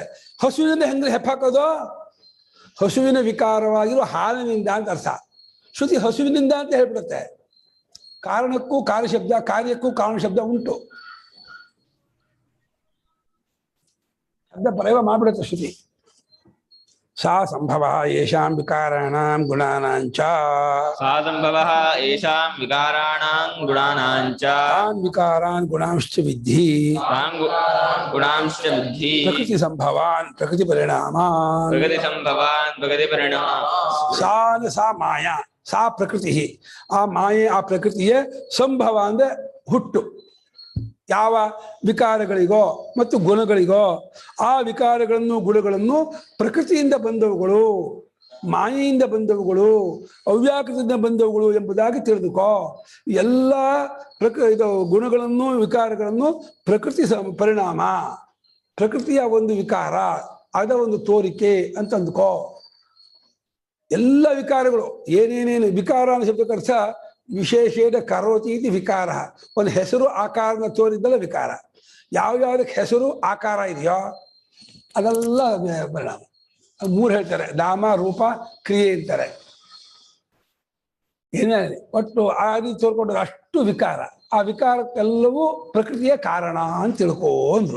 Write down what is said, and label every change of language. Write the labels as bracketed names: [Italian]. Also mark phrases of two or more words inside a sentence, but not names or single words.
[Kannada] ಹಸುವಿನಿಂದ ಹೆಂಗ್ರೆ ಹೆಪ್ಪಾಕೋದು? ಹಸುವಿನ ವಿಕಾರವಾಗಿರುವ ಹಾಲಿನಿಂದ ಅಂತ ಅರ್ಥ. ಶ್ರುತಿ ಹಸುವಿನಿಂದ ಅಂತ ಹೇಳ್ಬಿಡುತ್ತೆ. ಕಾರಣಕ್ಕೂ ಕಾರ್ಯಶಬ್ದ, ಕಾರ್ಯಕ್ಕೂ ಕಾರಣ ಶಬ್ದ ಉಂಟು. ಶಬ್ದ ಪ್ರಯೋಗ ಮಾಡ್ಬಿಡುತ್ತೆ ಶ್ರುತಿ. [Sanskrit] सा संभव येषां विकाराणां गुणानांच. सा संभवः येषां विकाराणां गुणानांच. तान् विकारान् गुणांश्च विद्धि. तान् गुणांश्च विद्धि. प्रकृति संभवान् प्रकृति परिणामान्. प्रकृति संभवान् प्रकृति परिणाम. सा माया, सा प्रकृति. [Kannada] ಆ ಮಾಯೆ, ಆ ಪ್ರಕೃತಿಯೇ ಸಂಭವ ಅಂದ್ರೆ ಹುಟ್ಟು. ಯಾವ ವಿಕಾರಗಳಿಗೋ ಮತ್ತು ಗುಣಗಳಿಗೋ ಆ ವಿಕಾರಗಳನ್ನು ಗುಣಗಳನ್ನು ಪ್ರಕೃತಿಯಿಂದ ಬಂದವುಗಳು, ಮಾಯೆಯಿಂದ ಬಂದವುಗಳು, ಅವ್ಯಾಕೃತದಿಂದ ಬಂದವುಗಳು ಎಂಬುದಾಗಿ ತಿಳಿದುಕೋ. ಎಲ್ಲ ಇದು ಗುಣಗಳನ್ನು ವಿಕಾರಗಳನ್ನು ಪ್ರಕೃತಿ ಪರಿಣಾಮ, ಪ್ರಕೃತಿಯ ಒಂದು ವಿಕಾರ, ಅದ ಒಂದು ತೋರಿಕೆ ಅಂತ ಅಂದ್ಕೋ. ಎಲ್ಲ ವಿಕಾರಗಳು ಏನೇನೇನು ವಿಕಾರ ಅನ್ನೋ ಶಬ್ದಕ್ಕೆ ಅರ್ಥ [Sanskrit] विशेषेण करोति इति विकार. [Kannada] ಒಂದು ಹೆಸರು ಆಕಾರನ ತೋರಿದ್ದಲ್ಲ ವಿಕಾರ. ಯಾವ್ಯಾವ್ದಕ್ಕೆ ಹೆಸರು ಆಕಾರ ಇದೆಯೋ ಅದೆಲ್ಲ ಪರಿಣಾಮ. ಮೂರು ಹೇಳ್ತಾರೆ, ನಾಮ ರೂಪ ಕ್ರಿಯೆ ಅಂತಾರೆ. ಏನೇ ಒಟ್ಟು ಆ ರೀತಿ ತೋರ್ಕೊಂಡ್ರೆ ಅಷ್ಟು ವಿಕಾರ. ಆ ವಿಕಾರಕ್ಕೆಲ್ಲವೂ ಪ್ರಕೃತಿಯ ಕಾರಣ ಅಂತ ತಿಳ್ಕೋ ಅಂದ್ರು.